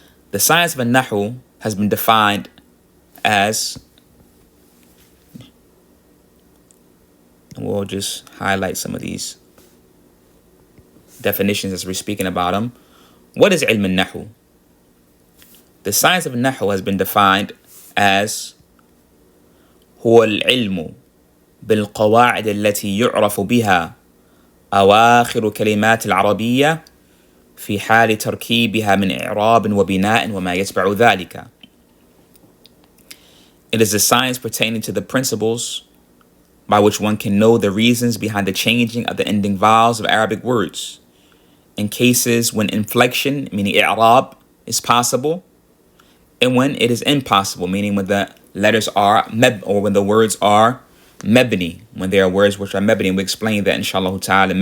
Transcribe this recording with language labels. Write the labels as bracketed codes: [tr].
[en] The science of an-Nahw has been defined as, and we'll just highlight some of these definitions as we're speaking about them. What is ilm an-Nahw? The science of an-Nahw has been defined as [ar] هو العلم بالقواعد التي يعرف بها أواخر كلمات العربية في حال تركيبها من إعراب وبناء وما يتبع ذلك. [en] It is a science pertaining to the principles by which one can know the reasons behind the changing of the ending vowels of Arabic words in cases when inflection, meaning i'rab, is possible, and when it is impossible, meaning when the letters are or when the words are mabni, when there are words which are mabni. And we explain that, inshallah ta'ala.